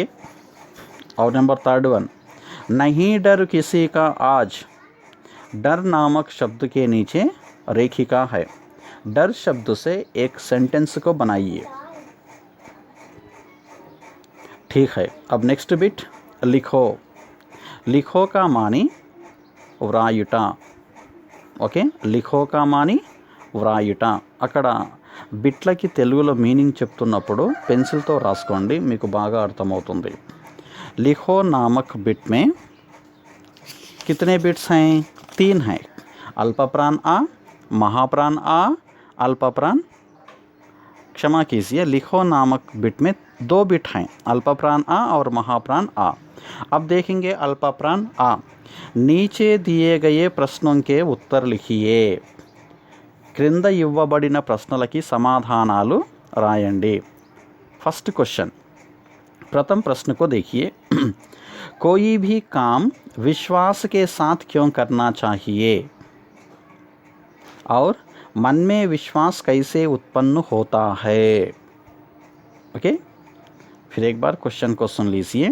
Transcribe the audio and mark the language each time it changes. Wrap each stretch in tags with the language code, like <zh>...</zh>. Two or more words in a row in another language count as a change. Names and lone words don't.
<hi>और नंबर 3 नहीं डर किसी का आज, डर नामक शब्द के नीचे रेखिका है। डर शब्द से एक सेंटेंस को बनाइए। ठीक है, अब</hi> <en>next bit</en> <hi>लिखो। लिखो का मानी వ్రాయుట. ओके, लिखो का मानी వ్రాయుట.</hi> <te>అక్కడ బిట్లకి తెలుగులో మీనింగ్ చెప్తున్నప్పుడు పెన్సిల్తో రాసుకోండి, మీకు బాగా అర్థమవుతుంది.</te> <hi>लिखो नामक बिट में कितने बिट्स हैं? 3 हैं. अल्पप्राण आ, महाप्राण आ, अल्पप्राण, क्षमा कीजिए, लिखो नामक बिट में 2 बिट हैं, अल्पप्राण आ और महाप्राण आ. अब देखेंगे अल्पप्राण आ. नीचे दिए गए प्रश्नों के उत्तर लिखिए.</hi> <te>క్రింద ఇవ్వబడిన ప్రశ్నలకి సమాధానాలు రాయండి.</te> <en>first question,</en> <hi>प्रथम प्रश्न को देखिए. कोई भी काम विश्वास के साथ क्यों करना चाहिए और मन में विश्वास कैसे उत्पन्न होता है? ओके, फिर एक बार क्वेश्चन को सुन लीजिए.</hi>